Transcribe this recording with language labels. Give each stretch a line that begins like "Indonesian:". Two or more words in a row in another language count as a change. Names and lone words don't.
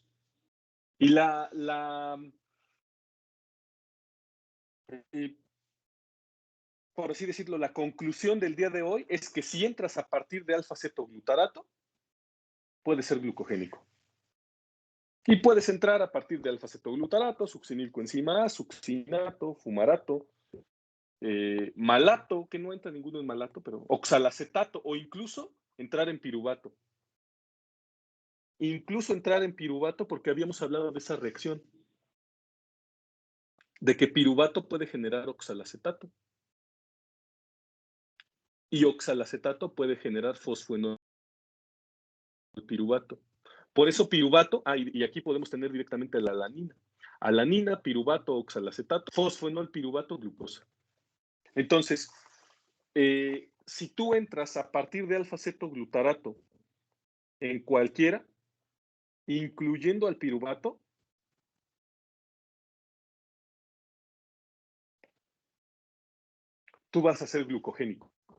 Spanish: Y por así decirlo, la conclusión del día de hoy es que si entras a partir de alfa-cetoglutarato, puede ser glucogénico. Y puedes entrar a partir de alfa-cetoglutarato, succinilcoenzima A, succinato, fumarato, malato, que no entra ninguno en malato, pero oxalacetato, o incluso entrar en piruvato. Incluso entrar en piruvato, porque habíamos hablado de esa reacción, de que piruvato puede generar oxalacetato. Y oxalacetato puede generar fosfoenolpiruvato. Por eso piruvato, y aquí podemos tener directamente la alanina. Alanina, piruvato, oxalacetato, fosfoenolpiruvato, glucosa. Entonces, si tú entras a partir de alfa-cetoglutarato en cualquiera, incluyendo al piruvato, tú vas a ser glucogénico.